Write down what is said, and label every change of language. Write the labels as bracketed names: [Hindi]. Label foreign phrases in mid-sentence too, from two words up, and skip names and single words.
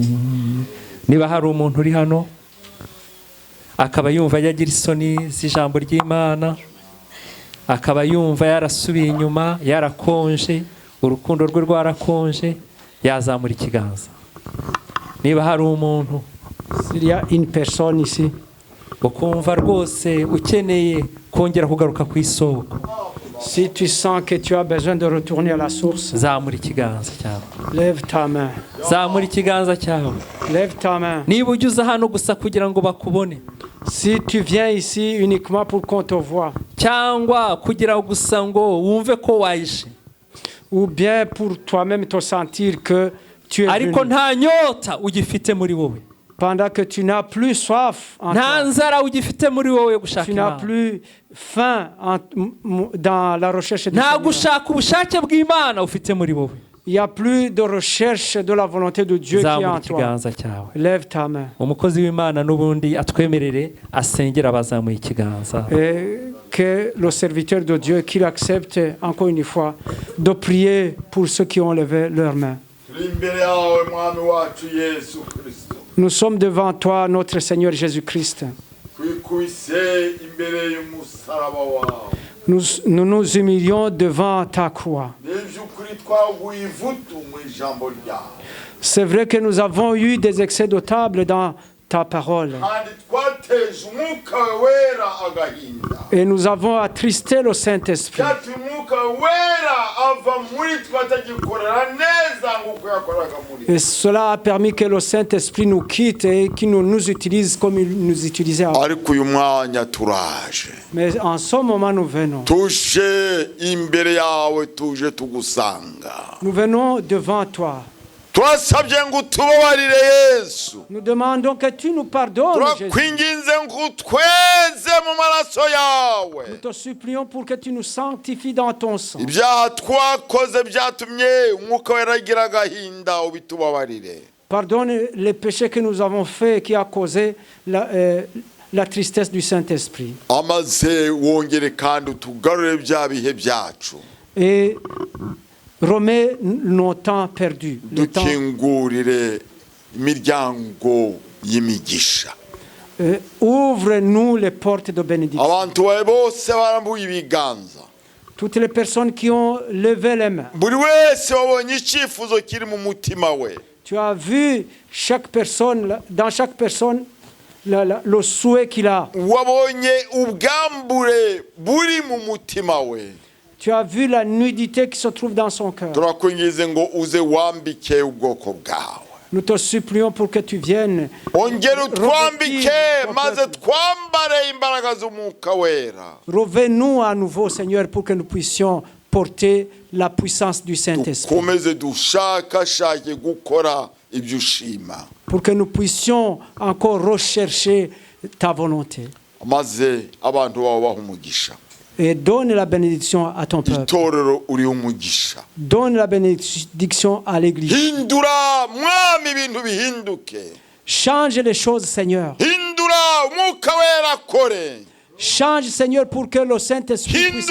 [Kinyarwanda] Niba hari umuntu uri hano akaba yumva yagira isoni z'ijambo ry'Imana, akaba yumva yarasubiye inyuma, yarakonje, urukundo rwe rwarakonje, yazamura ikiganza. Niba hari umuntu, [French] s'il y a une personne ici [Kinyarwanda] ukumva rwose ukeneye kongera kugaruka ku isoko, [French] si tu sens que tu as besoin de retourner à la source, [Kinyarwanda] zamura ikiganza cyawe. [French] lève ta main. [Kinyarwanda] Zamura ikiganza cyawe. [French] Lève ta main. [Kinyarwanda] Niba ujya uza hano gusa kugira ngo bakubone, [French] Si tu viens ici uniquement pour qu'on te voie, [Kinyarwanda] cyangwa kugira gusa ngo wumve ko waje, [French] ou bien pour toi-même te sentir que tu es [Kinyarwanda] ariko [French] venu, [Kinyarwanda] nta nyota ugifite muri wowe, [French] pendant que tu n'as plus soif en [Kinyarwanda] nta [French] toi, [Kinyarwanda] nzara ugifite muri wowe yo gushaka [French] tu n'as [Kinyarwanda] Imana, [French] plus faim dans la recherche du [Kinyarwanda] nta [French] Seigneur. [Kinyarwanda] gushaka ubushake bw'Imana ufite muri wowe, [French] Il n'y a plus de recherche de la volonté de Dieu qui est [Kinyarwanda] zamura [French] en toi. [Kinyarwanda] ikiganza cyawe. [French] Lève ta main. [Kinyarwanda] Umukozi w'Imana n'ubundi atwemerere asengera abazamuye ikiganza. [French] Et que le serviteur de Dieu, qu'il accepte encore une fois de prier pour ceux qui ont levé leurs mains. [Kinyarwanda] turi imbere yawe mwami wacu Yesu Kristo, [French] Nous sommes devant toi, notre Seigneur Jésus-Christ. [Kinyarwanda] twikubise imbere y'umusaraba wawe. [French] Nous nous humilions devant ta croix. [Kinyarwanda] N'iby'ukuri twaguye ivutu mu ijambo ryawe, [French] C'est vrai que nous avons eu des excès de table dans ta parole. [Kinyarwanda] kandi twateje umwuka wera agahinda, [French] Et nous avons attristé le Saint-Esprit. [Kinyarwanda] byatumye umwuka wera ava muri twe atagikorera neza nk'uko yakoraga muri twe. [French] Et cela a permis que le Saint-Esprit nous quitte et qu'il nous utilise comme il nous utilisait avant. [Kinyarwanda] ariko uyu mwanya turaje, [French] Mais en ce moment, nous venons. [Kinyarwanda] tuje imbere yawe, tuje tugusanga. [French] Nous venons devant toi. [Kinyarwanda] turasabye ngo utubabarire Yesu, [French] Nous demandons que tu nous pardonnes, Jésus. [Kinyarwanda] turakwinginze ngo utweze mu maraso yawe. [French] Nous te supplions pour que tu nous sanctifies dans ton sang. [Kinyarwanda] ibyaha twakoze byatumye umwuka wera agira agahinda, ubitubabarire. [French] Pardonne les péchés que nous avons faits qui a causé la tristesse du Saint-Esprit. [Kinyarwanda] amaze wongere kandi utugarure bya bihe byacu, [French] Et remets nos temps perdus. Le temps, [Kinyarwanda] dukingurire imiryango y'imigisha. [French] ouvre-nous les portes de bénédiction. [Kinyarwanda] abantu bawe bose barambuye ibiganza, [French] Toutes les personnes qui ont levé les mains. [Kinyarwanda] buri wese wabonye icyifuzo kiri mu mutima we. [French] Tu as vu chaque personne, dans chaque personne, le souhait qu'il a. [Kinyarwanda] wabonye ubwambure buri mu mutima we. [French] Tu as vu la nudité qui se trouve dans son cœur. [Kinyarwanda] turakwingize ngo uze wambike ubwoko bwawe, [French] Nous te supplions pour que tu viennes. [Kinyarwanda] ongera utwambike maze twambare imbaraga z'umwuka wera. [French] Revenons à nouveau, Seigneur, pour que nous puissions porter la puissance du Saint-Esprit. [Kinyarwanda] dukomeze dushakashake gukora ibyo ushima, [French] Pour que nous puissions encore rechercher ta volonté. [Kinyarwanda] maze abantu bawe baha umugisha. [French] Et donne la bénédiction à ton peuple. [Kinyarwanda] itorero uriho umugisha. [French] Donne la bénédiction à l'Église. [Kinyarwanda] hindura mwami ibintu bihinduke, [French] Change les choses, Seigneur. [Kinyarwanda] hindura umwuka wera akore, [French] Change, Seigneur, pour que le Saint-Esprit puisse